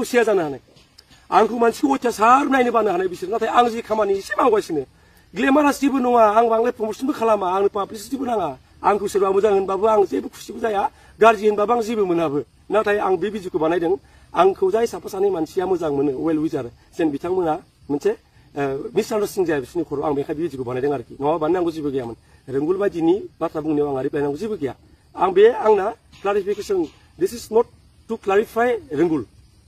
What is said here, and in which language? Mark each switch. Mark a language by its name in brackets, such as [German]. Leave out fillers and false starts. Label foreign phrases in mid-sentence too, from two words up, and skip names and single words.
[Bodo] सेया जानो हानाय आंखौ मानसिखौ अयथासार नायनो बानो हानाय बिसोर नाथाय आं जि खामानि एसे मावगासिनो ग्लेमारास जेबो नङा आं बांद्राय प्रमोसनबो खालामा आंनो पाब्लिसिटिबो नाङा आंखौ सोरबा मोजां होनबाबो आं जेबो खुसिबो जाया गाज्रि होनबाबो आं जेबो मोनाबो नाथाय आं बे भिडिअखौ बानायदों आंखौ जाय साफा सानै मानसिया मोजां मोनो वेल विजार जेन बिथांमोना मोनसे मिसआन्डारस्टेन्डिं जाया बिसोरनि खर'आव आं बेखाय भिडिअखौ बानायदों आरोखि नङाबा बानायनांगौ जेबो गैयामोन रोंगुल बायदिनि बाथ्रा बुंनायाव आंहा रिप्लाय नांगौ जेबो गैया आं बे आंना क्लारिफिकेसन [English] this is not to clarify [Bodo] रोंगुल